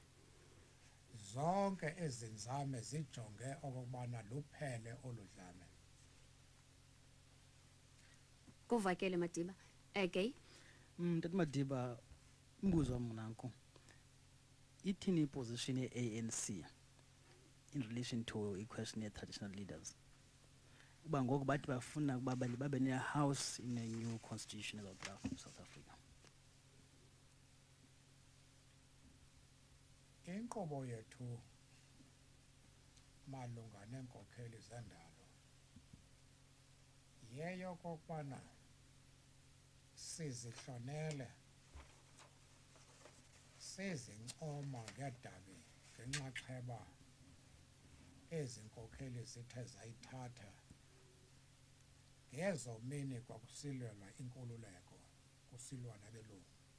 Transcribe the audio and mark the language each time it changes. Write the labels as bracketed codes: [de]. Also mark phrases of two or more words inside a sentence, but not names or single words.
[xh] Zonke ezinzame zijonge okubana luphele oludlame. Kuvakele Madiba. Okay. Tata Madiba, umbuzo wam nanku. Ithini position ye-ANC [en] in relation to [xh] i-question ye-traditional leaders? Uba ngoku bathi bafuna ukuba babe ne-house [en] in a new constitution of South Africa. [xh] Inkqubo yethu malunga neenkokheli zendalo yeyo kokubana sizihlonele sizincoma ngedabi ngenxaxheba ezi nkokheli zithe zayithatha ngezo mini kwakusilelwa inkululeko kusilwa nabelungu.